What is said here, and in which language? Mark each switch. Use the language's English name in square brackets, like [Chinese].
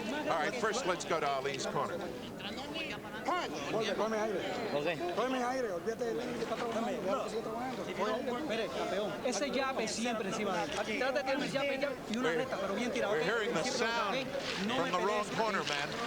[English] All right, first let's go to Ali's corner. [Spanish] punch. Cógeme aire. Cógeme aire. Olvídate de Lenny que está trabajando. Sigue trabajando. Mire, campeón, ese jab es siempre encima de él. Trata de tener un jab y una recta, pero bien tirado. [English] We're hearing the sound from the wrong corner, man.